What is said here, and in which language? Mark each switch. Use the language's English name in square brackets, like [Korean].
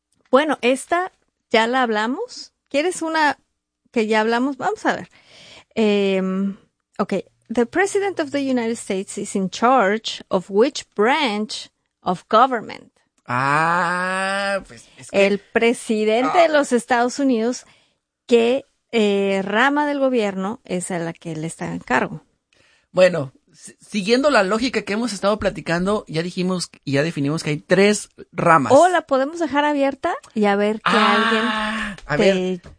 [Spanish] Bueno, esta ya la hablamos. ¿Quieres una que ya hablamos? Vamos a ver. Ok. [English] The President of the United States is in charge of which branch of government? [Spanish] Pues es que el presidente de los Estados Unidos, ¿qué rama del gobierno es a la que él está en cargo? Bueno, siguiendo la lógica que hemos estado platicando, ya dijimos y ya definimos que hay tres ramas. O la podemos dejar abierta y a ver que alguien